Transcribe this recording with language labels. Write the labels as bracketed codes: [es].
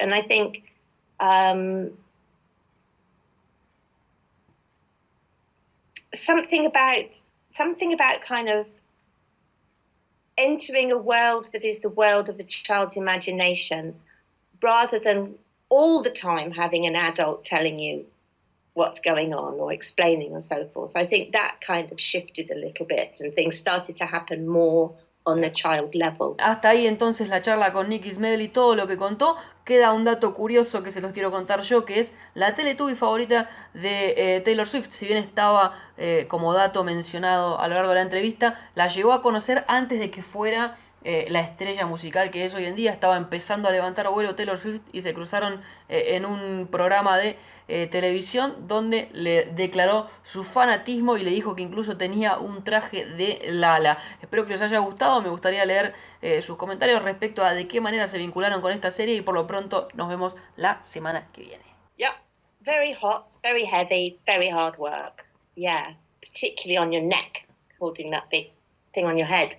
[en] And I think something about kind of entering a world that is the world of the child's imagination rather than all the time having an adult telling you what's going on or explaining and so forth. I think that kind of shifted a little bit and things started to happen more on the child level. [es] Hasta ahí entonces la charla con Nikki Smedley, todo lo que contó. Queda un dato curioso que se los quiero contar yo, que es la Teletubby favorita de Taylor Swift. Si bien estaba como dato mencionado a lo largo de la entrevista, la llegó a conocer antes de que fuera la estrella musical que es hoy en día. Estaba empezando a levantar vuelo Taylor Swift y se cruzaron en un programa de televisión donde le declaró su fanatismo y le dijo que incluso tenía un traje de Lala. Espero que les haya gustado, me gustaría leer sus comentarios respecto a de qué manera se vincularon con esta serie y por lo pronto nos vemos la semana que viene. [en] Yep, very hot, very heavy, very hard work. Yeah, particularly on your neck, holding that big thing on your head.